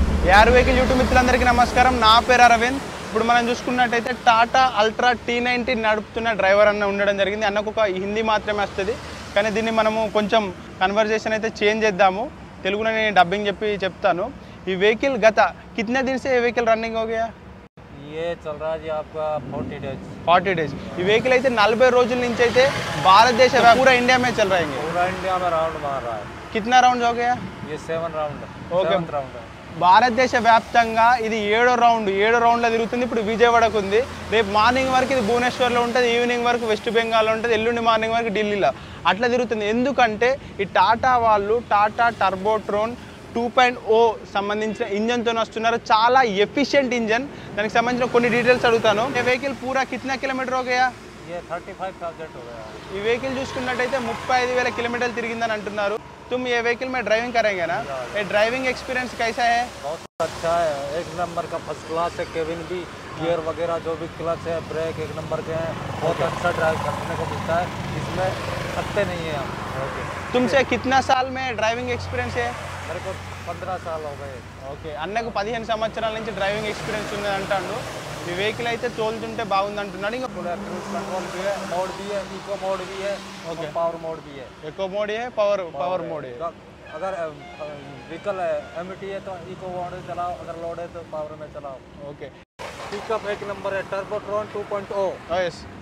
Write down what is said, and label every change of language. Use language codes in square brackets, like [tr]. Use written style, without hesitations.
[te] యార్ vehicle YouTube మిత్రులందరికీ నమస్కారం. నా పేరు అరవింద్. ఇప్పుడు మనం చూసుకున్నట్టయితే టాటా అల్ట్రా T90 నడుపుతున్న డ్రైవర్ అన్న ఉండడం జరిగింది. అన్నకు ఒక హిందీ మాత్రమే వస్తుంది, కానీ దీన్ని మనము కొంచెం కన్వర్జేషన్ అయితే చేంజ్ చేద్దాము. తెలుగులో నేను డబ్బింగ్ చెప్తాను. ఈ వెహికల్ గత [hi] कितने दिन से ये व्हीकल रनिंग हो गया? ये चल रहा है जी आपका 40 डेज. [te] ఈ వెహికల్ అయితే 40 రోజుల నుంచి అయితే భారతదేశ [hi] पूरा इंडिया में चल रहा है. पूरा इंडिया में राउंड मार रहा है. कितना राउंड हो गया? ये 7 राउंड. [te] ఓకే. [hi] राउंड है. [te] భారతదేశ వ్యాప్తంగా ఇది 7వ రౌండ్లో తిరుగుతుంది. ఇప్పుడు విజయవాడకు ఉంది. రేపు మార్నింగ్ వరకు ఇది భువనేశ్వర్లో ఉంటుంది, ఈవినింగ్ వరకు వెస్ట్ బెంగాల్లో ఉంటుంది, ఎల్లుండి మార్నింగ్ వరకు ఢిల్లీలో అట్లా తిరుగుతుంది. ఎందుకంటే ఈ టాటా వాళ్ళు టాటా టర్బోట్రోన్ 2.0 సంబంధించిన ఇంజన్తో వస్తున్నారు. చాలా ఎఫిషియెంట్ ఇంజన్. దానికి సంబంధించిన కొన్ని డీటెయిల్స్ అడుగుతాను. [hi] ఈ వెహికల్ పూరా కిतना కిలోమీటర్ हो गया? ये 35,000 हो गया. [te] ఈ వెహికల్ చూసుకున్నట్టయితే 35,000 కిలోమీటర్లు తిరిగిందని అంటున్నారు. [hi] तुम ये व्हीकल में ड्राइविंग करेंगे ना? ये ड्राइविंग एक्सपीरियंस कैसा है? बहुत अच्छा है, एक नंबर का फर्स्ट क्लास है. केबिन भी, गियर वगैरह जो भी क्लच है, ब्रेक एक नंबर के हैं. बहुत अच्छा ड्राइव करने को मिलता है, इसमें थकते नहीं है हम. ओके. तुमसे कितना साल में ड्राइविंग एक्सपीरियंस है? मेरे को 15 साल हो गए. [te] ఓకే. అన్నకు 15 సంవత్సరాల నుంచి డ్రైవింగ్ ఎక్స్పీరియన్స్ ఉంది అంటాడు. ఈ వెహికల్ అయితే తోలుతుంటే బాగుంది అంటున్నాడు. ఇంకా [hi] क्रूज कंट्रोल भी है, मोड भी है, इको मोड भी है, ओके. पावर मोड भी है. ఎకో మోడ్ है, पावर मोड है. अगर व्हीकल एमटी है तो इको मोड में चलाओ, अगर लोड है तो पावर में चलाओ. ओके. पिकअप एक नंबर है. टर्बोट्रॉन 2.0 यस.